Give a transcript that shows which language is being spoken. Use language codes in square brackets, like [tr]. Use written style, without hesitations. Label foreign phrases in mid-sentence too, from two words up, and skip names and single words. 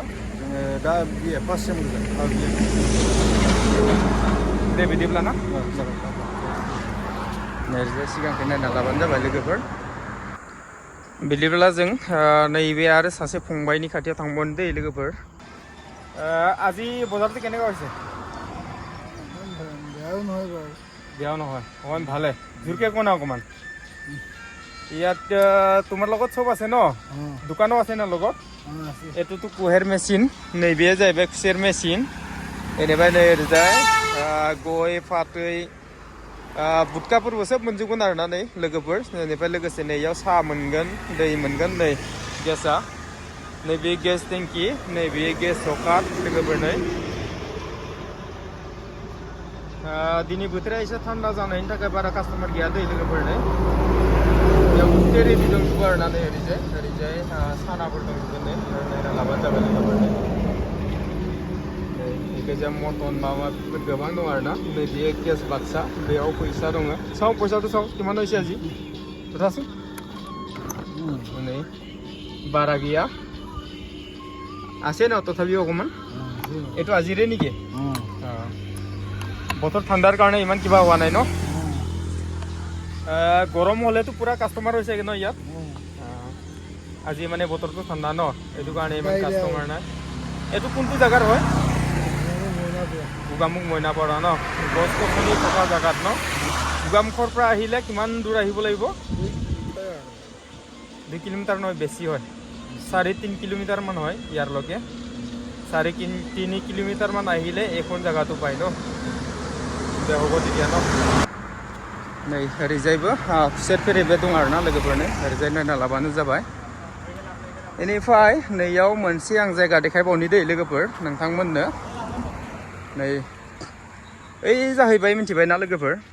[brx] जोङो दा [en] BA first sem [brx] गोजा दे बिदिब्ला ना जागोन नैरोजा सिगांखौ नायना लाबानो जाबाय लोगोफोर बिदिब्ला जों नैबे आरो सासे फंबायनि खाथियाव थांबावनो दै लोगोफोर [as] আজি বজাৰটো কেনেকুৱা হৈছে বেয়াও নহয় বাৰু বেয়াও নহয় অকণমান ভালে জোৰকৈ কোৱা না অকণমান ইয়াত তোমাৰ লগত চব আছে ন দোকানো আছে না লগত এইটোতো কুঁহেৰ মেচিন [brx] नैबे जाहैबाय खुसेर मेचिन बेनिफ्राय नै ओरैजाय गय फाथै बुटकाफोरबो सोब मोनजोबगोन आरोना नै लोगोफोर बेनिफ्राय लोगोसे नै इयाव साहा मोनगोन दै मोनगोन नै गेसआ नैबे गेस टेंकि नैबे गेस सकाट लोगोफोर नै दिनै बोथोरा एसे थान्दा जानायनि थाखाय बारा कास्टमार गैया दै लोगोफोर नै बेयाव गुथे रेडि दंजोबो आरोना नै ओरैजाय सानाफोर दंजोबो नै नायना लाबानो जाबाय लोगोफोर नै बेखैजा मटन माबा गोबां दं आरोना नै बेयो केस बाक्सा बेयाव फैसा दङ चाव [as] পইচাটো চাও কিমান হৈছে আজি তথাচোন [brx] नै बारा गैया [as] আছে ন তথাপিও অকণমান এইটো আজিৰে নেকি বতৰ ঠাণ্ডাৰ কাৰণে ইমান কিবা হোৱা নাই ন গৰম হ'লেতো পুৰা কাষ্টমাৰ হৈছে ন ইয়াত আজি মানে বতৰটো ঠাণ্ডা ন এইটো কাৰণে ইমান কাষ্টমাৰ নাই এইটো কোনটো জাগাৰ হয় গোগামুখ মইনাপাৰা ন গছ গছনি থকা জাগাত ন গোগামুখৰ পৰা আহিলে কিমান দূৰ আহিব লাগিব 2 কিলোমিটাৰ নহয় বেছি হয় 3.5 কিলোমিটাৰ মান হয় ইয়াৰলৈকে 3.5 কিলোমিটাৰ মান আহিলে এখন জাগাটো পায় ন [brx] दे [as] হ'ব তেতিয়া ন [brx] नै ओरैजायबो खुसेर फेरेबे दं आरोना लोगोफोरनो ओरैजाय नायना लाबानो जाबाय बेनिफ्राय नैयाव मोनसे आं जायगा देखायबावनि दै लोगोफोर नोंथांमोननो नै ओइ जाहैबाय मिथिबाय ना लोगोफोर